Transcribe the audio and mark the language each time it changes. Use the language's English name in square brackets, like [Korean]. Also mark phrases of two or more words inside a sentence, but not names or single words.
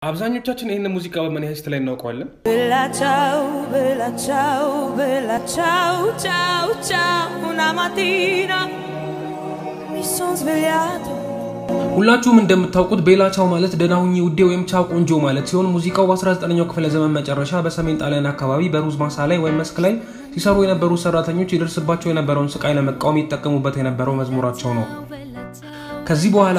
[Amharic] አብዛኞቻችን ይሄን ሙዚቃ በምን ያህል ስታይል እናውቀዋለን? [Italian] Bella ciao, ciao, ciao, una mattina mi son svegliato. [Amharic] ሁላችሁም እንደምታውቁት [Italian] Bella ciao [Amharic] ማለት ደናሁኝ ውዴ ወይም ቻው ቆንጆ ማለት ሲሆን ሙዚቃው በ19ኛው ክፍለ ዘመን መጨረሻ በሰሜን ጣሊያን አካባቢ በሩዝ ማሳ ላይ ወይም መስክ ላይ ሲሰሩ የነበሩ ሰራተኞች ይደርስባቸው የነበረውን ስቃይ ለመቃወም ይተጠቀሙበት የነበረው መዝሙራቸው ነው። ከዚህ በኋላ